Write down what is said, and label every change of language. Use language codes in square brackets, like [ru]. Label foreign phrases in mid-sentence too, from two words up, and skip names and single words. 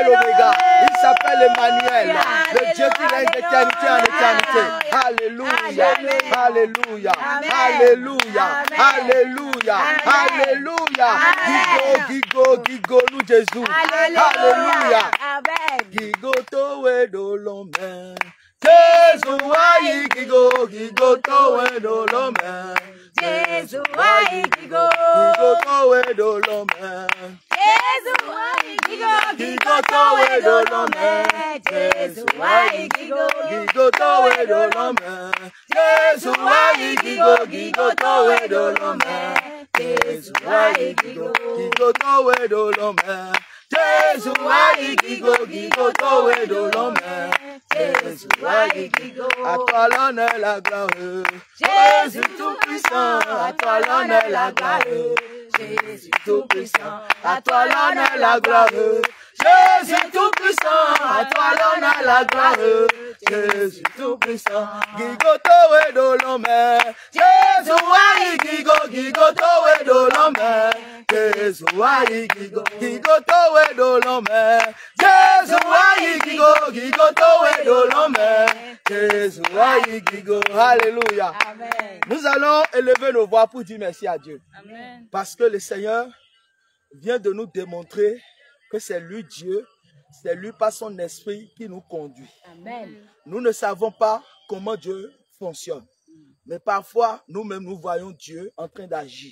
[fr] Alléluia. l'Oméga. Il s'appelle Emmanuel. Le Alléluia. Dieu qui règne d'éternité en éternité. Alléluia. Amen. Alléluia. Amen. Alléluia. Amen. Alléluia. Amen. Alléluia. Amen. Gigo, nous Jésus. Alléluia. Amen. [fon] Gigo towe dolome. Jésus ayi gigo towe dolome. Jésus ayi gigo. Gigo towe dolome. Jésus ayi gigo towe dolome. Jésus ayi gigo. Gigo towe dolome. Jésus ayi gigo towe dolome. Jésus ayi gigo towe dolome. Jésus ayi gigo towe dolome. Jésus ayi gigo. [fr] À toi l'honneur la gloire. Jésus tout puissant. À toi l'honneur la gloire. Jésus tout puissant. À toi l'honneur la gloire. Jésus tout puissant. À toi l'honneur la gloire. Jésus tout puissant. [fon] Gigo towe dolome. Jésus ayi gigo towe dolome. Jésus ayi gigo towe dolome. Jésus ayi gigo towe dolome. Jésus ayi gigo. [fr] Alléluia. Amen. Nous allons élever nos voix pour dire merci à Dieu. Amen. Parce que le Seigneur vient de nous démontrer que c'est lui Dieu, c'est lui par son esprit qui nous conduit. Amen. Nous ne savons pas comment Dieu fonctionne. Mais parfois, nous-mêmes, nous voyons Dieu en train d'agir.